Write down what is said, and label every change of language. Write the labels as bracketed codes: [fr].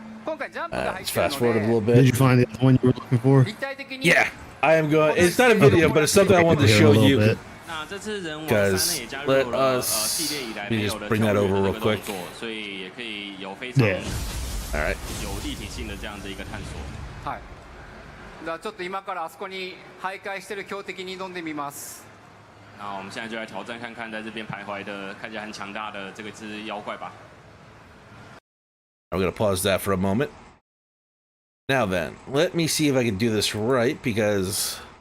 [en] Let's fast forward a little bit. Did you find the other one you were looking for? Yeah, I am going. It's not a video, but it's something I wanted to show you. [zh] 那这次人王呢也加入了系列以来没有的 [en] bring that over real quick. [zh] 所以也可以有非常 [en] All right. [zh] 有立体性的这样的一个探索。 [ja] はい。じゃあちょっと今からあそこに徘徊してる強敵に挑んでみます。 [zh] 那我们现在就来挑战看看，在这边徘徊的看起来很强大的这个只妖怪吧。 [en] I'm going to pause that for a moment. Now then, let me see if I can do this right, because